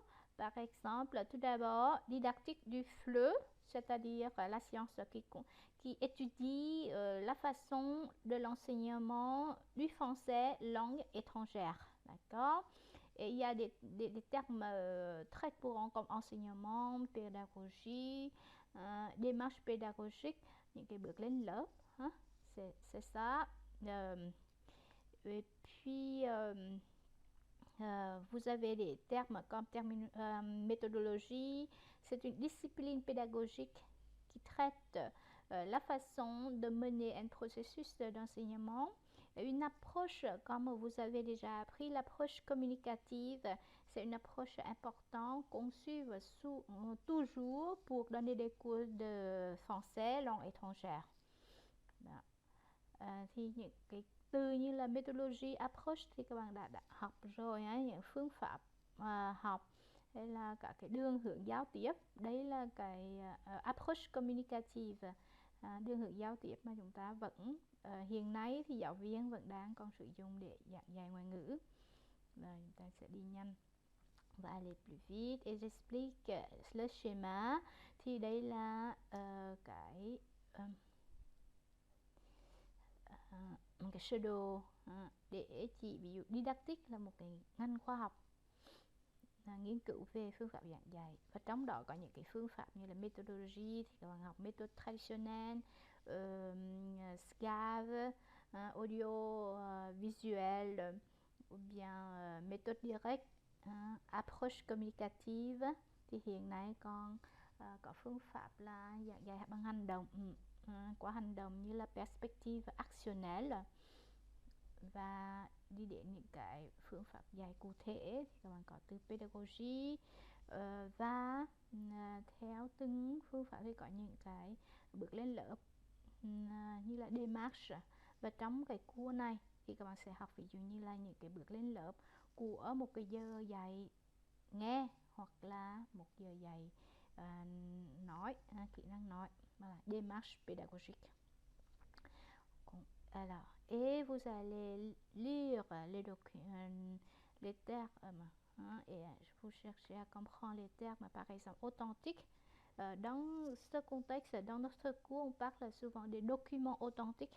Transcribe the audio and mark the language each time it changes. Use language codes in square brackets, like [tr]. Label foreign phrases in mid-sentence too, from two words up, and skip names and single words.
[fr] Par exemple, tout d'abord, didactique du FLE, c'est-à-dire la science qui étudie la façon de l'enseignement du français langue étrangère. D'accord? Et il y a des termes très courants comme enseignement, pédagogie, démarche pédagogique, [vi] những cái bước lên lớp. [fr] C'est ça. Euh, et puis, vous avez des termes comme méthodologie. C'est une discipline pédagogique qui traite la façon de mener un processus d'enseignement. Une approche, comme vous avez déjà appris, l'approche communicative, c'est une approche importante qu'on suit toujours pour donner des cours de français langue étrangère. [vi] Thì những cái từ như là [en] methodology, approach [vi] thì các bạn đã học rồi ấy, những phương pháp học hay là cả cái đường hướng giao tiếp. Đấy là cái [en] approach communicative, [vi] đường hướng giao tiếp mà chúng ta vẫn hiện nay thì giáo viên vẫn đang còn sử dụng để giảng dạy ngoại ngữ. Rồi chúng ta sẽ đi nhanh và [fr] aller plus vite et j'explique le schéma. [vi] Thì đây là cái một cái sơ đồ để chỉ ví dụ didactic là một cái ngành khoa học nghiên cứu về phương pháp giảng dạy, và trong đó có những cái phương pháp như là methodology thì các bạn học [fr] méthode traditionnelle, SCAV, audio visuel, ou bien méthode directe, approche communicative. [vi] Thì hiện nay còn có phương pháp là giảng dạy bằng hành động, qua hành động như là [fr] perspective actionnelle, [vi] và đi đến những cái phương pháp dạy cụ thể thì các bạn có từ pedagogy, và theo từng phương pháp thì có những cái bước lên lớp như là démarche. Và trong cái cua này thì các bạn sẽ học ví dụ như là những cái bước lên lớp của một cái giờ dạy nghe hoặc là một giờ dạy nói, kỹ năng nói, mà là [fr] démarche pédagogique. Alors, et vous allez lire les termes, et vous cherchez à comprendre les termes, par exemple authentique. Dans ce contexte, dans notre cours, on parle souvent des documents authentiques.